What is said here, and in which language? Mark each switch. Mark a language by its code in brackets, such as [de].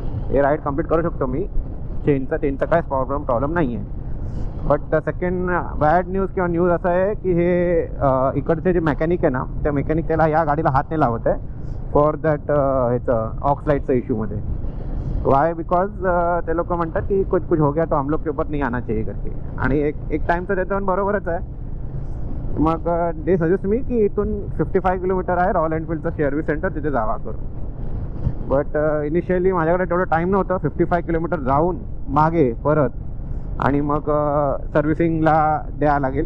[mr] हे ride complete करू शकतो मी. चेनचा काय प्रॉब्लेम नाही आहे. बट सेकंड बॅड न्यूज किंवा न्यूज असं आहे की हे इकडचे जे मेकॅनिक आहे ना, त्या मेकॅनिक त्याला या गाडीला हात नाही लावत आहे फॉर दॅट ह्याचं ऑक्सलाइटचं इश्यूमध्ये. वाय बिकॉज ते लोक म्हणतात की [hi] कुछ हो गया तो हम लोग के ऊपर नहीं आना चाहिए [mr] करके. आणि एक टाईमचं त्याचं बरोबरच आहे. मग दे सजेस्ट मी की इथून 55 किलोमीटर आहे रॉयल एनफिल्डचं सर्व्हिस सेंटर, तिथे जावा करून. बट इनिशियली माझ्याकडे तेवढं टाईम नव्हतं 55 किलोमीटर जाऊन मागे परत आणि मग सर्व्हिसिंगला द्यावं लागेल.